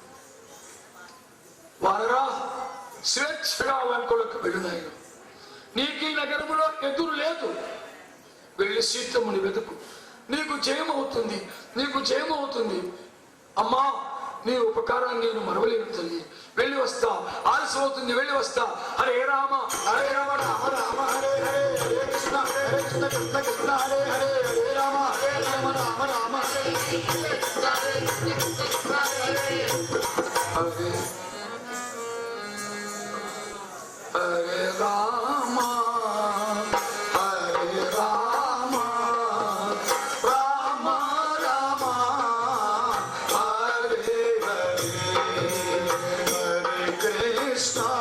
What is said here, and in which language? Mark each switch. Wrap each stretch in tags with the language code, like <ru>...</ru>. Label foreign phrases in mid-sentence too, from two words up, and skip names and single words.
<te>వానరా, స్వేచ్ఛగా లంకలకు వెళ్ళినాయన. నీకు ఈ నగరములో ఎదురు లేదు. వెళ్ళి సీతమ్మని వెతుకు, నీకు జయమవుతుంది, నీకు జయమవుతుంది. అమ్మా, నీ ఉపకారాన్ని నేను మరవలేను తల్లి. వెళ్ళి వస్తా, ఆలస్యం అవుతుంది, వెళ్ళి వస్తా.</te> <sa>హరే రామ హరే రామ రామ రామ హరే హరే, హరే కృష్ణ హరే కృష్ణ కృష్ణ కృష్ణ హరే హరే, హరే రామ హరే రామ రామ రామ హరే హరే రామ హరే రామ రామ రామ హరే హరే, హరే కృష్ణ</sa>